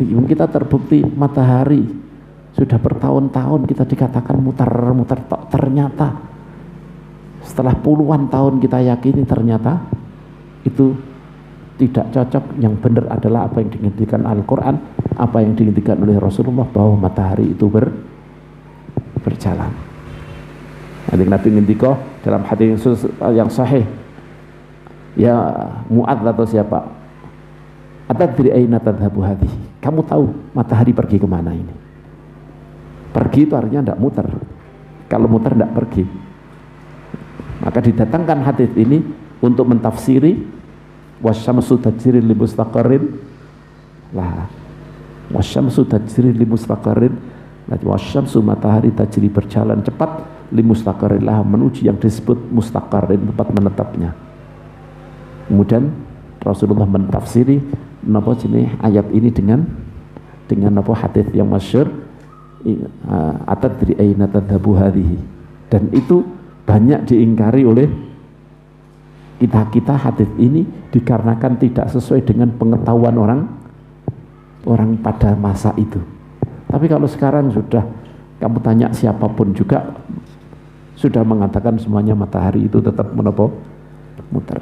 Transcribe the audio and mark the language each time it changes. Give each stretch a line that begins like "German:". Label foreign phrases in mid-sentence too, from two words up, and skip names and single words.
Indonesian: Kita terbukti matahari sudah bertahun-tahun kita dikatakan muter-muter, ternyata setelah puluhan tahun kita yakini ternyata itu tidak cocok. Yang benar adalah apa yang diinginkan Al-Quran, apa yang diinginkan oleh Rasulullah, bahwa matahari itu berjalan. Nanti Nabi ngendika dalam hadis yang sahih, ya Mu'adz atau siapa,
Arabic: أتدري أين تذهب هذه,
Indonesian: kamu tahu matahari pergi kemana ini? Pergi itu artinya tidak muter. Kalau muter tidak pergi. Maka didatangkan hadis ini untuk mentafsiri
Arabic: والشمس تجري لمستقر لها, والشمس تجري لمستقر,
Indonesian: wasyamsu matahari tajri berjalan cepat
Arabic: لمستقر لها,
Indonesian: menuju yang disebut mustaqarrin, tempat menetapnya. Kemudian Rasulullah mentafsiri ayat ini dengan hadis yang masyhur,
Arabic: أتدري أين تذهب هذه,
Indonesian: dan itu banyak diingkari oleh kita hadis ini dikarenakan tidak sesuai dengan pengetahuan orang pada masa itu. Tapi kalau sekarang sudah kamu tanya siapapun juga sudah mengatakan semuanya matahari itu tetap muter.